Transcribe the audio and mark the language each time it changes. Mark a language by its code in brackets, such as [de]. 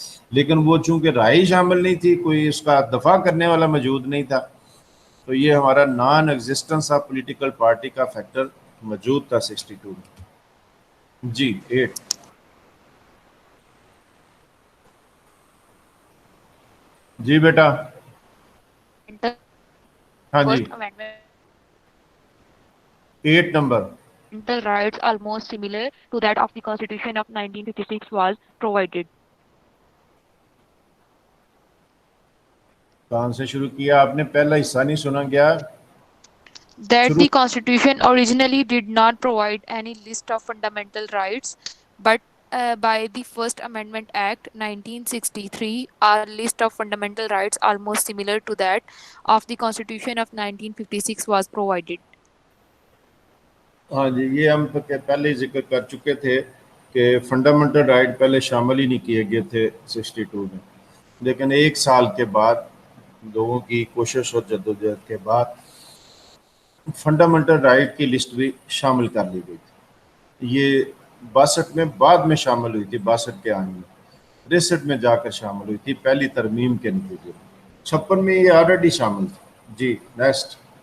[ur] لیکن وہ چونکہ رائے شامل نہیں تھی، کوئی اس کا دفاع کرنے والا موجود نہیں تھا، تو یہ ہمارا naan existence of political party کا فیکٹر موجود تھا 62 میں۔ جی 8۔ جی بیٹا، ہاں جی، [en] First Amendment [ur] 8 number. [en] rights almost similar to that of the Constitution of 1956 was provided. [ur] کہاں سے شروع کیا آپ نے؟ پہلا حصہ نہیں سنا گیا؟ [en] That the Constitution originally did not provide any list of fundamental rights, but by the First Amendment Act 1963, a list of fundamental rights almost similar to that of the Constitution of 1956 was provided. [ur] ہاں جی، یہ ہم پہلے ذکر کر چکے تھے کہ fundamental right پہلے شامل ہی نہیں کیے گئے تھے 62 میں، لیکن ایک سال کے بعد لوگوں کی کوشش اور جدوجہد کے بعد فنڈامنٹل رائٹ کی لسٹ بھی شامل کر لی گئی تھی۔ یہ 62 میں بعد میں شامل ہوئی تھی، 62 کے آئین میں، 63 میں جا کر شامل ہوئی تھی پہلی ترمیم کے نتیجے میں۔ 56 میں یہ آلریڈی شامل تھی۔ جی نیکسٹ۔